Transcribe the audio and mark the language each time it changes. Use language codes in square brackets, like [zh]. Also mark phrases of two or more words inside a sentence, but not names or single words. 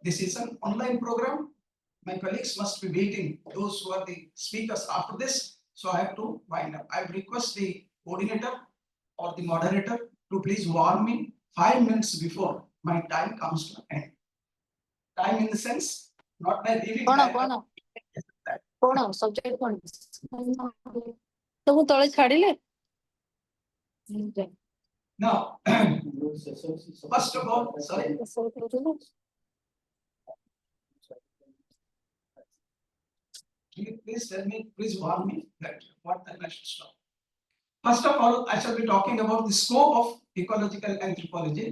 [en] This is an online program. My colleagues must be waiting, those who are the speakers after this. So I have to wind up. I request the coordinator or the moderator to please warn me 5 minutes before my time comes to an end. Time in the sense, not my leaving time. [or] କଣ ସବଜେକ୍ଟ କଣ ତ ମୁଁ ତଳେ ଛାଡ଼ିଲେ [en] Now, first of all, sorry. Please tell me, please warn me that what time I should stop. First of all, I shall be talking about the scope of ecological anthropology.